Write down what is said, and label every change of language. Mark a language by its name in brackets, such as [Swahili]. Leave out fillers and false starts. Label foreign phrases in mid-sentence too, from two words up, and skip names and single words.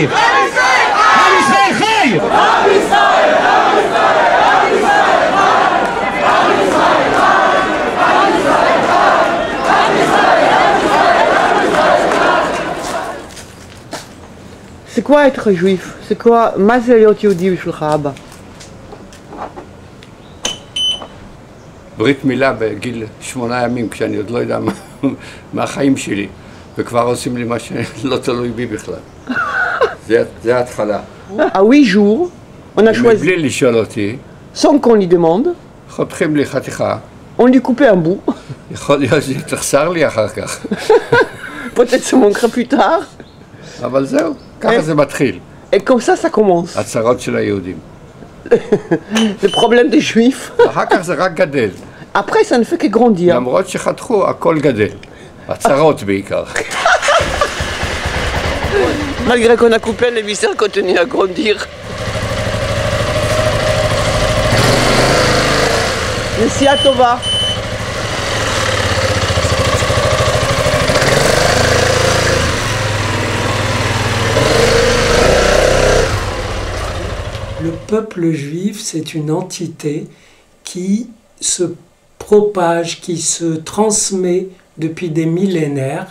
[Hebrew] עם ישראל חי! [French] C'est quoi être juif? C'est quoi? [Hebrew] מה זה להיות יהודי בשבילך, אבא? ברית מילה בגיל 8 ימים, כשאני עוד לא יודע מה החיים שלי, וכבר עושים לי מה שלא תלוי בי בכלל. זה ההתחלה. [French] À 8 jours, on a choisi, [Hebrew] מבלי לשאול אותי, [French] sans qu'on lui demande, [Hebrew] חותכים לי חתיכה. [French] on lui coupait un bout. [Hebrew] יכול להיות שתחסר לי אחר כך. [French] Peut-être ça manquera plus tard. [Hebrew] אבל זהו, ככה זה מתחיל. [French] Et comme ça commence. [Hebrew] הצרות של היהודים. [French] Le problème des juifs. [Hebrew] אחר כך זה רק גדל. [French] Après, ça ne fait que grandir. [Hebrew] למרות שחתכו, הכל גדל. הצרות בעיקר. [French] Malgré qu'on a coupé, les viscères continuent à grandir. [Hebrew] נסיעה טובה. [French] Le peuple juif, c'est une entité qui se propage, qui se transmet depuis des millénaires.